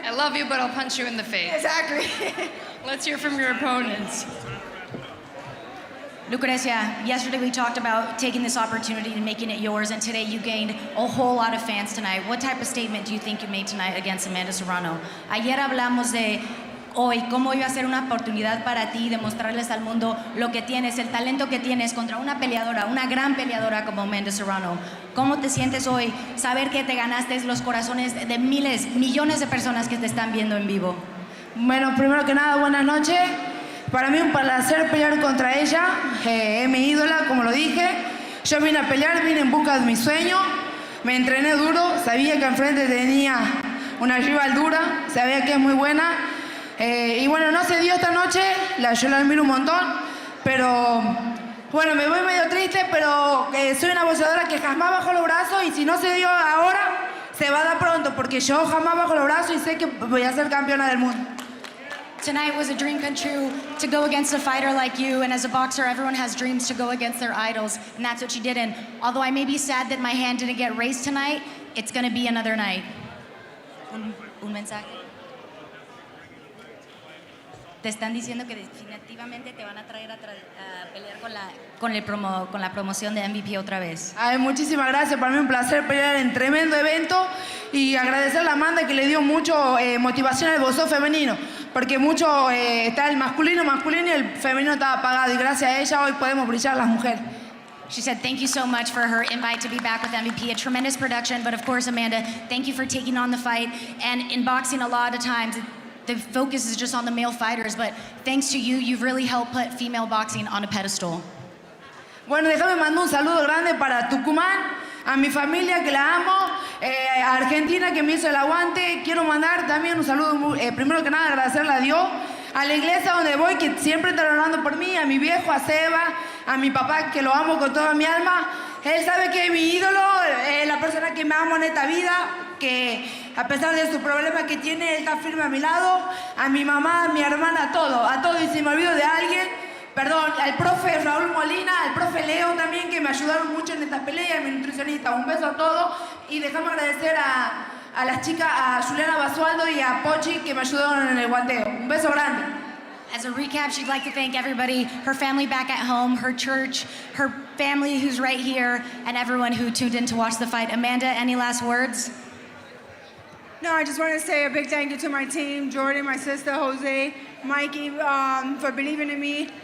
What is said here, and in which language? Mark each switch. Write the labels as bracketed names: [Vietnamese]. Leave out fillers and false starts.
[English] I love you, but I'll punch you in the face. Exactly. Let's hear from your opponents. Lucrecia, yesterday we talked about taking this opportunity and making it yours, and today you gained a whole lot of fans tonight. What type of statement do you think you made tonight against Amanda Serrano? [Spanish] Ayer hablamos de hoy, cómo iba a ser una oportunidad para ti de mostrarles al mundo lo que tienes, el talento que tienes contra una peleadora, una gran peleadora como Amanda Serrano. ¿Cómo te sientes hoy saber que te ganaste los corazones de miles, millones de personas que te están viendo en vivo? Bueno, primero que nada, buenas noches. Para mí un placer pelear contra ella, es mi ídola, como lo dije. Yo vine a pelear, vine en busca de mi sueño, me entrené duro, sabía que enfrente tenía una rival dura, sabía que es muy buena. Y bueno, no se dio esta noche, yo la admiro un montón, pero bueno, me voy medio triste, pero soy una boxeadora que jamás bajo los brazos, y si no se dio ahora, se va a dar pronto, porque yo jamás bajo los brazos y sé que voy a ser campeona del mundo. [English] Tonight was a dream come true to go against a fighter like you, and as a boxer, everyone has dreams to go against their idols, and that's what you did. And although I may be sad that my hand didn't get raised tonight, it's going to be another night. [Spanish] Un mensaje. Te están diciendo que definitivamente te van a traer a pelear con la promoción de MVP otra vez. Ay, muchísimas gracias, para mí un placer pelear en tremendo evento, y agradecer a la Amanda que le dio mucho motivación al boxeo femenino, porque mucho está el masculino y el femenino estaba apagado, y gracias a ella hoy podemos brillar las mujeres. [English] She said thank you so much for her invite to be back with MVP, a tremendous production, but of course, Amanda, thank you for taking on the fight. And in boxing, a lot of times, the focus is just on the male fighters, but thanks to you, you've really helped put female boxing on a pedestal. [Spanish] Bueno, déjame mandar un saludo grande para Tucumán, a mi familia que la amo, a Argentina que me hizo el aguante. Quiero mandar también un saludo, primero que nada agradecerle a Dios, a la iglesia donde voy, que siempre están orando por mí, a mi viejo, a Seba, a mi papá, que lo amo con toda mi alma. Él sabe que es mi ídolo, la persona que me amo en esta vida, que a pesar de su problema que tiene, él está firme a mi lado, a mi mamá, a mi hermana, a todo, y si me olvido de alguien, perdón, al profe Raúl Molina, al profe Leo también, que me ayudaron mucho en esta pelea, a mi nutricionista. Un beso a todos, y dejamos agradecer a las chicas, a Juliana Basualdo y a Pochi, que me ayudaron en el guanteo. Un beso grande. [English] As a recap, she'd like to thank everybody, her family back at home, her church, her family who's right here, and everyone who tuned in to watch the fight. Amanda, any last words? No, I just want to say a big thank you to my team, Jordan, my sister, Jose, Mikey, for believing in me.